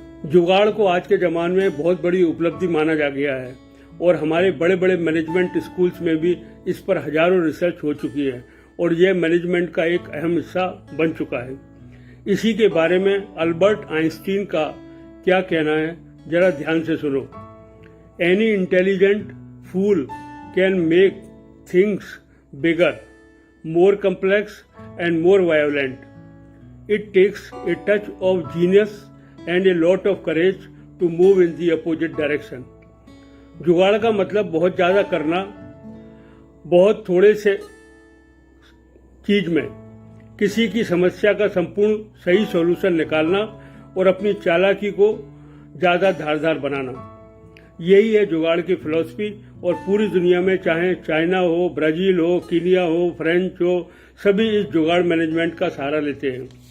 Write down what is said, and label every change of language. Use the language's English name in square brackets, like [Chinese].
[Hindi] जुगाड़ को आज के जमाने में बहुत बड़ी उपलब्धि माना जा गया है और हमारे बड़े बड़े मैनेजमेंट स्कूल्स में भी इस पर हजारों रिसर्च हो चुकी है और यह मैनेजमेंट का एक अहम हिस्सा बन चुका है। इसी के बारे में अल्बर्ट आइंस्टीन का क्या कहना है, जरा ध्यान से सुनो। [English] Any intelligent fool can make things bigger, more complex and more violent. It takes a touch of genius and a lot of courage to move in the opposite direction. [Hindi] जुगाड़ का मतलब बहुत ज़्यादा करना, बहुत थोड़े से चीज में किसी की समस्या का संपूर्ण सही सॉल्यूशन निकालना और अपनी चालाकी को ज़्यादा धारदार बनाना। यही है जुगाड़ की फिलॉसफी। और पूरी दुनिया में चाहे चाइना हो, ब्राजील हो, कीनिया हो, फ्रेंच हो, सभी इस जुगाड़ मैनेजमेंट का सहारा लेते हैं।